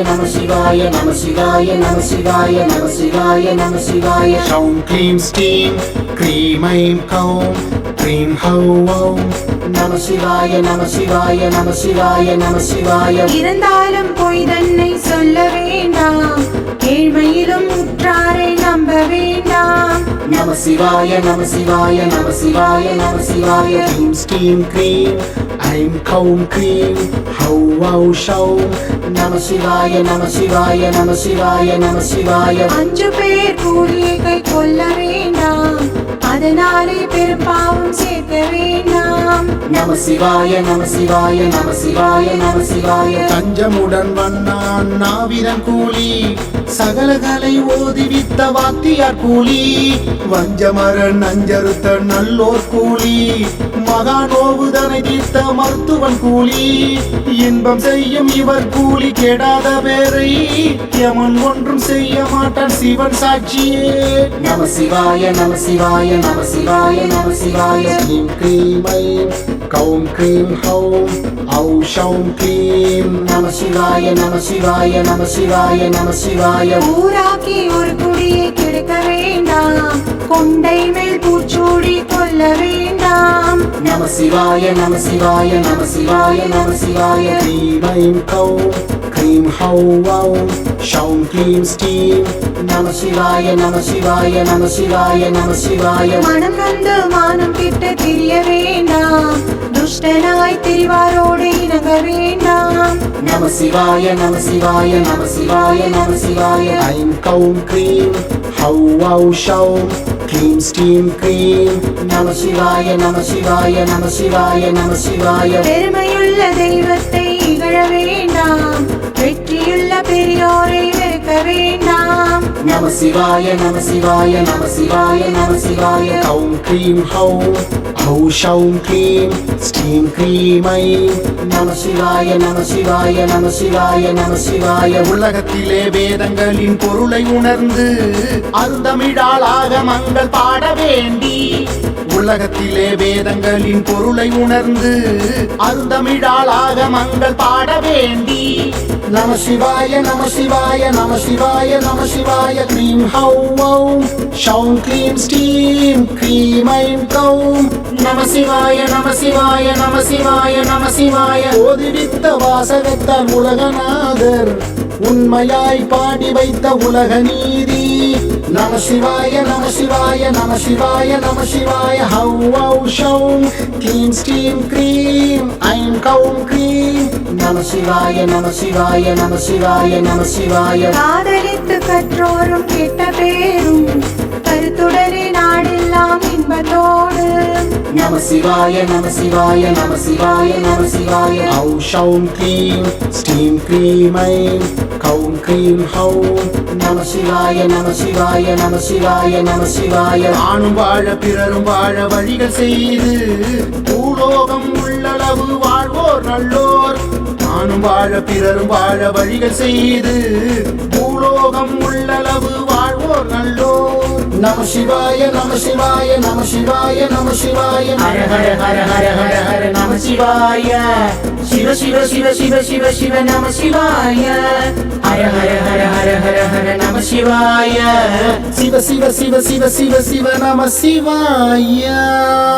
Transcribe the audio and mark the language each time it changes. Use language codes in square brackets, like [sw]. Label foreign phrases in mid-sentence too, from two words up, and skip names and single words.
[sa] शिवाय नमः शिवाय नमः शिवाय नमः शिवाय नमः शिवाय. शौं क्लीं स्त्रीं क्रीं ऐं कौं क्रीं हौं ॐ नमः शिवाय नमः शिवाय नमः शिवाय नमः शिवाय. [ta] இருந்தாலும் பொய் தன்னை சொல்ல வேண்டாம், ஏழ்மையிலும் உற்றாரை நம்ப வேண்டாம். [sa] नमः शिवाय नमः शिवाय नमः शिवाय नमः शिवाय. क्लीं स्त्रीं क्रीं ऐं कौं क्रीं हौं औं शौं नमः शिवाय नमः शिवाय नमः शिवाय नमः शिवाय. [ta] 5 பேர் கூலியை கை கொள்ள வேண்டாம், அதனாலே பெரும் பாவம் சேர்க்க வேண்டாம். [sa] नमः शिवाय नमः शिवाय नमः शिवाय नमः शिवाय. [ta] தஞ்சமுடன் வண்ணான் நாவிதன் கூலி சகலகலை ஓதிவித்த வாத்தியார் கூலி வஞ்சமர நஞ்சறுத்த நல்லோர் கூலி மகானோவுதனை தீர்த்த மருத்துவன் கூலி இன்பம் செய்யும் இவர் கூலி கெடாத பேரை யமன் ஒன்றும் செய்ய மாட்டான் சிவன் சாட்சியே. [sa] नमः शिवाय नमः शिवाय नमः शिवाय नमः शिवाय. क्लीं क्रीं ऐं कौं क्रीं हौं औं शौं क्लीं नमः शिवाय नमः शिवाय नमः शिवाय नमः शिवाय. [ta] ஊராக்கி ஒரு குடியை கெடுக்க வேண்டாம், கொண்டை மேல் பூச்சூடி கொள்ள வேண்டாம். [sa] नमः शिवाय नमः शिवाय नमः शिवाय नमः शिवाय. क्रीं ऐं कौं क्रीं हौं ॐ शौं क्लीं स्त्रीं नमः शिवाय नमः शिवाय नमः शिवाय नमः शिवाय. [ta] மனம் நொந்து மானம் கிட்ட தெரிய வேண்டாம், துஷ்டனாய் திரிவாரோடு இணங்க வேண்டாம். [sa] नमः शिवाय नमः शिवाय नमः शिवाय नमः शिवाय. ऐं कौं क्रीं हौं औं शौं क्लीं स्त्रीं क्रीं नमः शिवाय नमः शिवाय नमः शिवाय नमः शिवाय. [ta] பெருமையுள்ள தெய்வத்தை இகழ வேண்டாம், வெற்றியுள்ள பெரியோரை வெறுக்க வேண்டாம். [sa] नमः शिवाय नमः शिवाय नमः शिवाय नमः शिवाय. कौं क्रीं हौं औं शौं क्लीं स्त्रीं क्रीं ऐं नमः शिवाय नमः शिवाय नमः शिवाय नमः शिवाय. [ta] உலகத்திலே வேதங்களின் பொருளை உணர்ந்து அருந்தமிழாளாக மங்கள் பாட வேண்டி உலகத்திலே வேதங்களின் பொருளை உணர்ந்து அருந்தமிழாளாக மங்கள் பாட வேண்டி [sa] नमः शिवाय नमः शिवाय नमः शिवाय नमः शिवाय. क्रीं हौं ॐ शौं क्लीं स्त्रीं क्रीं ऐं कौं नमः शिवाय नमः शिवाय नमः शिवाय नमः शिवाय. [ta] ஓதிவித்த வாசகத்தால் உலகநாதர் உண்மையாய் பாடி வைத்த உலக நீதி [sa] नमः शिवाय नमः शिवाय नमः शिवाय नमः शिवाय. हौं औं शौं क्लीं स्त्रीं क्रीं ऐं कौं क्रीं नमः शिवाय नमः शिवाय नमः शिवाय नमः शिवाय. [ta] காதலித்து கற்றோரும் கெட்ட பேரும் கருத்துடனே நாடெல்லாம் இன்பத்தோடு. [sa] नमः शिवाय नमः शिवाय नमः शिवाय नमः शिवाय. औं शौं क्लीं स्त्रीं क्रीं ऐं कौं क्रीं हौं नमः शिवाय नमः शिवाय नमः शिवाय नमः शिवाय. [ta] நானும் வாழ பிறரும் வாழ வழிகள் செய்து பூலோகம் உள்ளளவு வாழ்வோர் நல்லோர் நானும் வாழ பிறரும் வாழ வழிகள் செய்து பூலோகம் உள்ளளவு வாழ்வோர் நல்லோர் [sa] नमः शिवाय नमः शिवाय नमः शिवाय नमः शिवाय. हरे हरे हरे हरे हरे हरे नमः शिवाय। शिव शिव शिव शिव शिव शिव नमः शिवाय. Shiva Shiva Shiva Shiva Shiva Shiva Namah Shivaya. हरे हरे हरे हरे हरे हरे नमः शिवाय. शिव शिव शिव शिव शिव शिव नम शिवाय